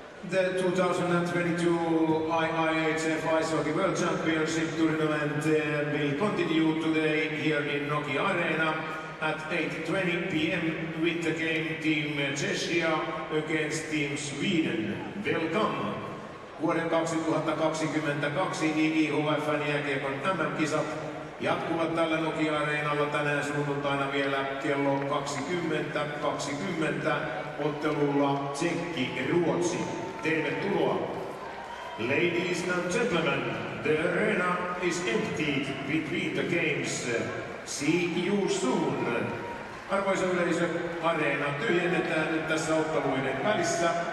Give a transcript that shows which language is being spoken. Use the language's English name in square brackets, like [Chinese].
[English] The 2022 IIHF Ice Hockey World Championship tournament will continue today here in Nokia Arena at 8:20 p.m. with the game Team Czechia against Team Sweden. Welcome! [Finnish] Vuoden 2022 IIHF:n jääkiekon MM-kisat jatkuvat tällä Nokia-areenalla tänään sunnuntaina vielä kello 20:20 ottelulla Tsekki-Ruotsi. Tervetuloa! [English] Ladies and gentlemen, the arena is emptied between the games. See you soon! [Finnish] Arvoisa yleisö, areena tyhjennetään nyt tässä otteluiden välissä.